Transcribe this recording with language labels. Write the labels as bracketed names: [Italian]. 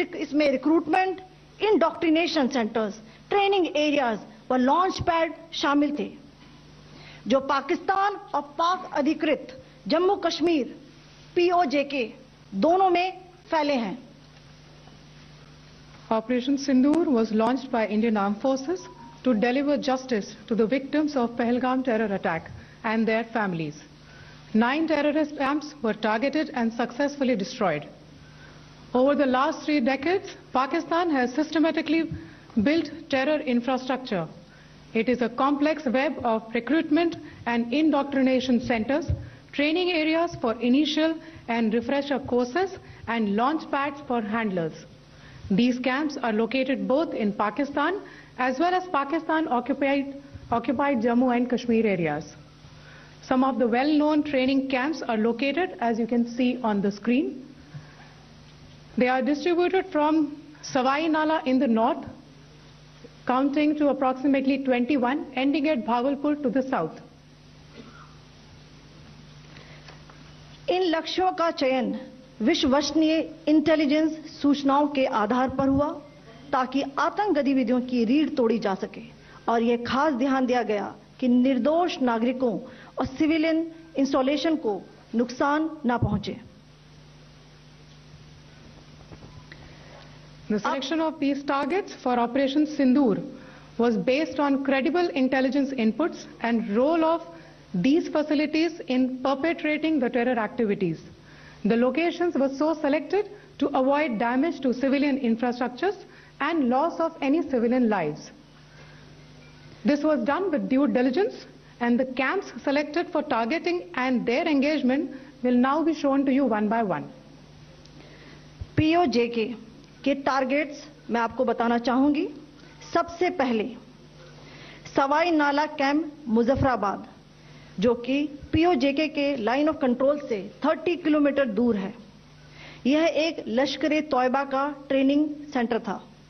[Hindi] इसमें recruitment, indoctrination centres, training areas launch pad शामिल थे, जो पाकिस्तान और पाक अधिकृत जम्मू कश्मीर POJK दोनों में फैले हैं। [English] Operation Sindoor was launched by Indian Armed Forces to deliver justice to the victims of Pahalgam terror attack and their families. 9 terrorist camps were targeted and successfully destroyed. Over the last 3 decades, Pakistan has systematically built terror infrastructure. It is a complex web of recruitment and indoctrination centers, training areas for initial and refresher courses, and launch pads for handlers. These camps are located both in Pakistan as well as Pakistan-occupied Jammu and Kashmir areas. Some of the well-known training camps are located, as you can see on the screen. They are distributed from Savai Nala in the north, counting to approximately 21, ending at Bhagalpur to the south. [Hindi] इन लक्ष्यों का चयन विश्वसनीय intelligence सूचनाओं के आधार पर हुआ ताकि आतंक गतिविधियों की रीढ़ तोड़ी जा सके और यह खास ध्यान दिया गया कि निर्दोष नागरिकों और सिविलियन इंस्टॉलेशन को नुकसान न पहुंचे। [English] The selection of these targets for Operation Sindoor was based on credible intelligence inputs and role of these facilities in perpetrating the terror activities. The locations were so selected to avoid damage to civilian infrastructures and loss of any civilian lives. This was done with due diligence, and the camps selected for targeting and their engagement will now be shown to you one by one. [Hindi] POJK के targets मैं आपको बताना चाहूंगी। सबसे पहले सवाई नाला camp Muzaffarabad, जो कि POJK के लाइन ऑफ कंट्रोल से 30 किलोमीटर दूर है। यह एक लश्कर-ए तौयबा का ट्रेनिंग सेंटर था।